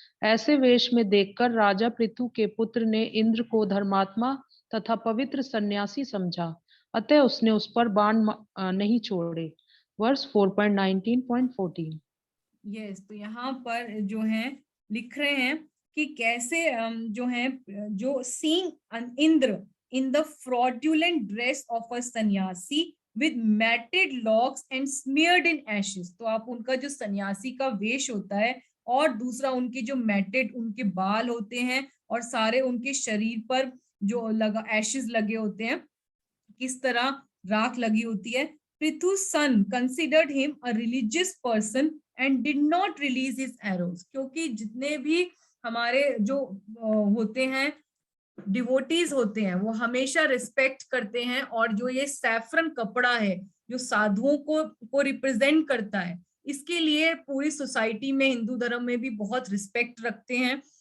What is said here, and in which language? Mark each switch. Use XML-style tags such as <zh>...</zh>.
<hi>ऐसे वेश में देखकर राजा पृथु के पुत्र ने इंद्र को धर्मात्मा तथा पवित्र सन्यासी समझा, अतः उसने उस पर बाण नहीं छोड़े। वर्स 4.19.14। यस, तो यहाँ पर जो है लिख रहे हैं कि कैसे जो है जो</hi> <en>Seeing Indra in the fraudulent dress of a sanyasi with matted locks and smeared in ashes।</en> <hi>तो आप उनका जो सन्यासी का वेश होता है और दूसरा उनके जो मैटेड उनके बाल होते हैं और सारे उनके शरीर पर जो लगा एशेस लगे होते हैं, किस तरह राख लगी होती है।</hi> <en>Prithu's son considered him a religious person and did not release his arrows।</en> <hi>क्योंकि जितने भी हमारे जो होते हैं डिवोटीज होते हैं वो हमेशा रिस्पेक्ट करते हैं, और जो ये सैफरन कपड़ा है जो साधुओं को रिप्रेजेंट करता है, इसके लिए पूरी सोसाइटी में हिंदू धर्म में भी बहुत रिस्पेक्ट रखते हैं।</hi>